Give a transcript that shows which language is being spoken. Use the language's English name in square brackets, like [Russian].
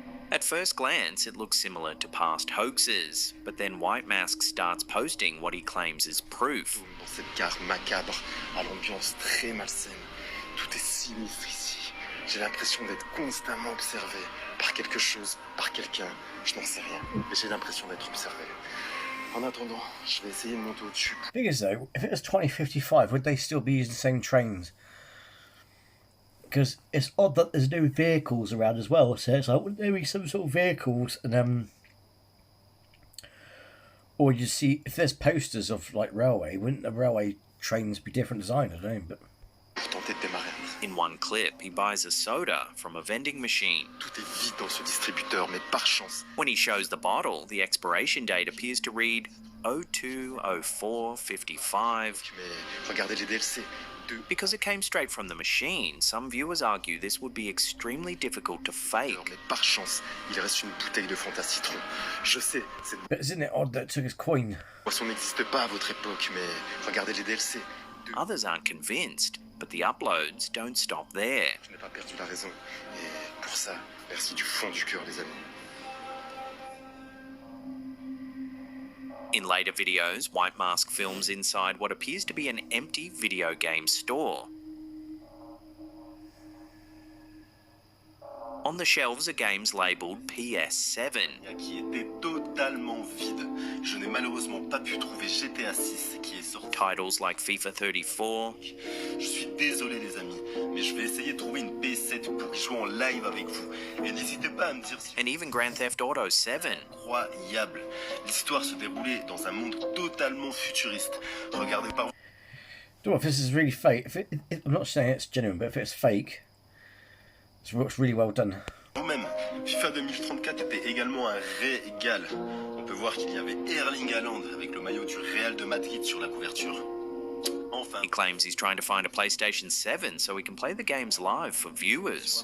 [English] At first glance, it looks similar to past hoaxes, but then White Mask starts posting what he claims is proof. [French] Dans cette gare macabre, à l'ambiance très malsaine, tout est sinistre ici. J'ai l'impression d'être constamment observé par quelque chose, par quelqu'un. Je n'en sais rien, mais j'ai l'impression d'être observé. En attendant, je vais essayer de monter au-dessus. [English] Thing is though, if it was 2055, would they still be using the same trains? Because it's odd that there's no vehicles around as well. So it's like, wouldn't there be some sort of vehicles? And or you see, if there's posters of like railway, wouldn't the railway trains be different design? I don't know, but. [French] Tenter de démarrer. [English] In one clip, he buys a soda from a vending machine. [French] Tout est vide dans ce distributeur, mais par chance. [English] When he shows the bottle, the expiration date appears to read 02, 04, 55. [French] Mais regardez les DLC. [English] Because it came straight from the machine, some viewers argue this would be extremely difficult to fake. [French] Mais par chance, il reste une bouteille de Fanta citron. Je sais, cette [English] But isn't it odd that it took his coin? [French] boisson n'existe pas à votre époque, mais regardez les DLC. [English] Others aren't convinced, but the uploads don't stop there. [French] Je n'ai pas perdu la raison. Et pour ça, merci du fond du cœur, les amis. [English] In later videos, White Mask films inside what appears to be an empty video game store. On the shelves are games labelled PS7. [French] Qui était totalement vide. Je n'ai malheureusement pas pu trouver GTA 6 qui est sorti. [English] Titles like FIFA 34. [French] Je suis désolé les amis, mais je vais essayer de trouver une PS7 pour y jouer en live avec vous. Et n'hésitez pas à me dire si [English] And even Grand Theft Auto 7. [French] incroyable. L'histoire se déroulait dans un monde totalement futuriste. Regardez par [English] Don't know if this is really fake. I'm not saying it's genuine, but if it's fake, it's really well done. [French] vous-même. FIFA 2034 était également un régal. On peut voir qu'il y avait Erling Haaland avec le maillot du Real de Madrid sur la couverture. Enfin, [English] He claims he's trying to find a PlayStation 7 so he can play the games live for viewers.